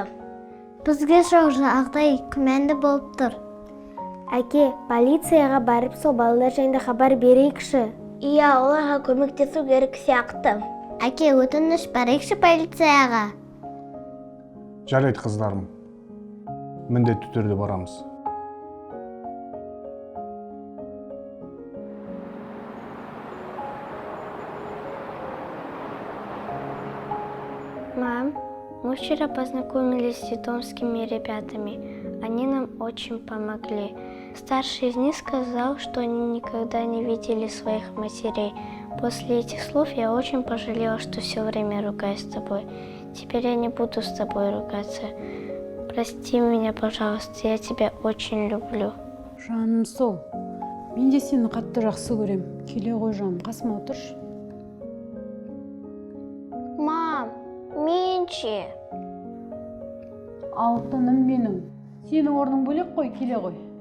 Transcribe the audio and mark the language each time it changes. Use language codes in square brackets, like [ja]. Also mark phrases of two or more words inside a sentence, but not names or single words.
[kk] Бізге жоқ, Ағдай күмәнді болып тұр. Әке, полицияға барып сол балалар жайында хабар берейікші. Иә, оларға көмектесу керек сияқты. Әке, өтініш барайықшы полицияға. Жарайды қыздарым. Міндетті түрде барамыз. [ru] Мам, мы вчера познакомились с ведомскими ребятами. Они нам очень помогли. Старший из них сказал, что они никогда не видели своих матерей. После этих слов я очень пожалела, что все время ругаюсь с тобой. Теперь я не буду с тобой ругаться. Прости меня, пожалуйста, я тебя очень люблю. [kk] Жаным сол. Мен де сені қатты жақсы көрем. Келе ғой жаным, қасыма отыршы. Мам, мен ше? Алтыным менің. Сенің орның бөлек қой, келе ғой.